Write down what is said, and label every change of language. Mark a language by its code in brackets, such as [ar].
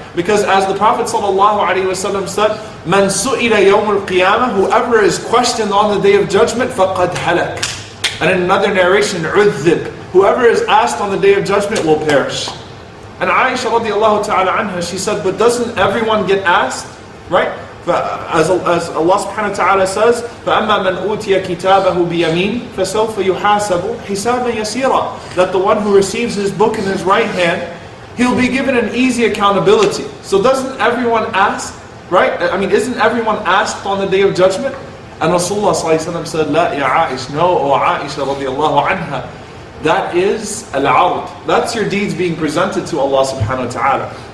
[en] Because as the Prophet sallallahu alaihi wasallam said, [ar] "Man su'ila yawm al-qiyamah," [en] whoever is questioned on the Day of Judgment, [ar] faqad halak. [en] And in another narration, "udhib," whoever is asked on the Day of Judgment will perish. And Aisha radiallahu ta'ala anha, she said, but doesn't everyone get asked? Right? As Allah subhanahu wa ta'ala says, [ar] فَأَمَّا مَنْ أُوتِيَ كِتَابَهُ بِيَمِينٍ فَسَوْفَ يُحَاسَبُ حِسَابًا يَسِيرًا. [en] That the one who receives his book in his right hand, he'll be given an easy accountability. So doesn't everyone ask? Right? I mean, isn't everyone asked on the Day of Judgment? And Rasulullah sallallahu alayhi wa sallam said, [ar] لَا يَا عَائِشَ. [en] No, O Aisha radiallahu anha. That is al-ard. That's your deeds being presented to Allah subhanahu wa ta'ala.